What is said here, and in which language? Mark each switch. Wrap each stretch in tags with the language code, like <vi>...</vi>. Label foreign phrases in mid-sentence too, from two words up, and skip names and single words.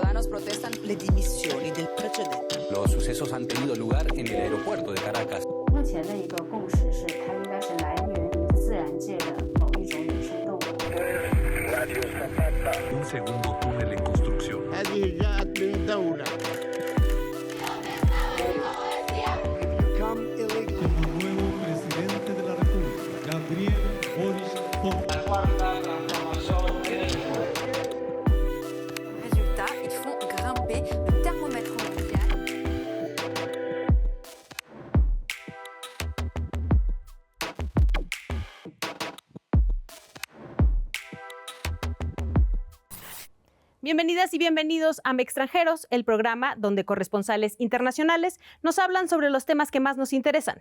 <it>protestan le dimissioni del precedente.</it> <es>Los sucesos han tenido lugar en el aeropuerto de Caracas.</es> <zh>目前的一个共识是，它应该是来源于自然界的某一种野生动物。</zh> <es>Un segundo túnel en construcción.</es> <ar>هذه جاءت من دولة.</ar> <es>Como nuevo presidente de la República, Gabriel Boric</es> <fr>Résultat, ils font grimper le thermomètre mondial.</fr> <es>Bienvenidas y bienvenidos a Mextranjeros, el programa donde corresponsales internacionales nos hablan sobre los temas que más nos interesan.</es>